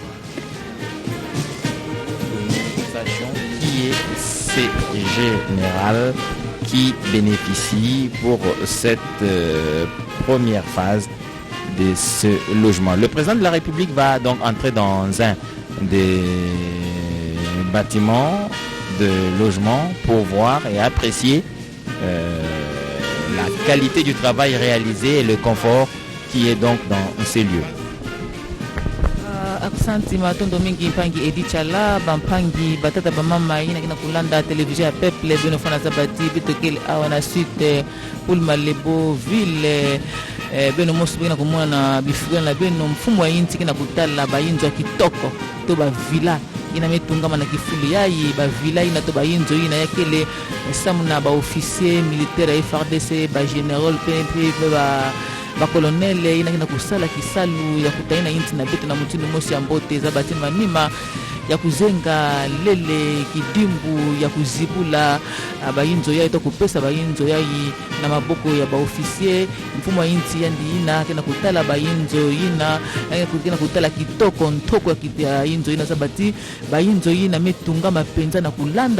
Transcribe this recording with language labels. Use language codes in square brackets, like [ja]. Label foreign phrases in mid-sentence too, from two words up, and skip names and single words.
[fr] Qui est ces général qui bénéficie pour cette première phase de ce logement. Le président de la République va donc entrer dans un des bâtiments de logement pour voir et apprécier la qualité du travail réalisé et le confort qui est donc dans ces lieux. [ktu] Aksanti matondo mingi mpangi edichala bampangi batata bamama ina kina kulanda television ya peuple beno fana zabati bitokele awana [fr] suite pour [ktu] Malebo ville beno mosu bina kumwana bifugana beno mfumo wa inti kina kutala bayinzo kitoko to ba villa ina metungama na kifuli yayi ba villa ina to bayinzo ina yakele samuna ba [fr] officier militaire [ktu] FARDC ba general PMP ba colonel ina kina kusala kisalu ya kutaina inti na beto na mutindo mosi ya mbote za batini manima ya kuzenga lele kidimbu ya kuzibula bayinzo ya ito kupesa bayinzo ya na maboko ya ba officier mfumo wa inti yandi ina kina kutala bayinzo ina kina kutala kitoko ntoko ya inzo ina sabati bayinzo ina metunga mapenza na kulanda